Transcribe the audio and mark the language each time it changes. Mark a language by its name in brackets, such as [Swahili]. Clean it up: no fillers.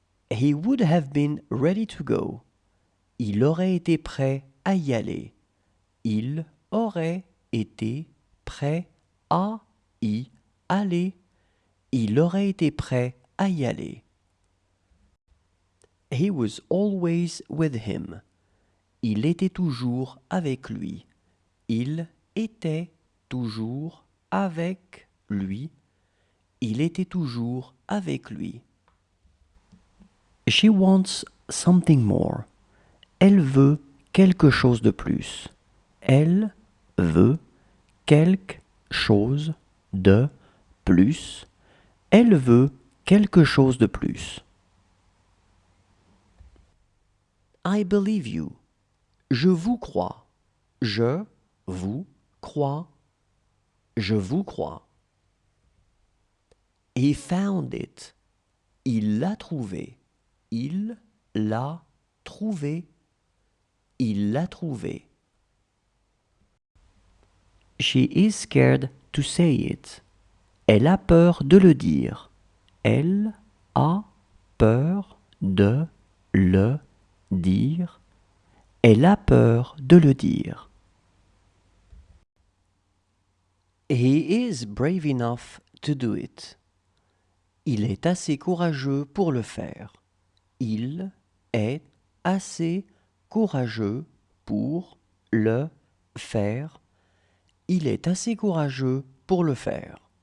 [English] He would have been ready to go. [French] Il aurait été prêt à y aller. Il aurait été prêt à y aller. Il aurait été prêt à y aller. [English] He was always with him. [French] Il était toujours avec lui. Il était toujours avec lui. Il était toujours avec lui. [English] She wants something more. [French] Elle veut quelque chose de plus. Elle veut quelque chose de plus. Elle veut quelque chose de plus. [English] I believe you. [French] Je vous crois. Je vous crois. Je vous crois. [English] He found it. [French] Il l'a trouvé. Il l'a trouvé. Il l'a trouvé. [English] She is scared to say it. [French] Elle a peur de le dire. Elle a peur de le dire. Elle a peur de le dire. [English] He is brave enough to do it. [French] Il est assez courageux pour le faire. Il est assez courageux pour le faire. Il est assez courageux pour le faire.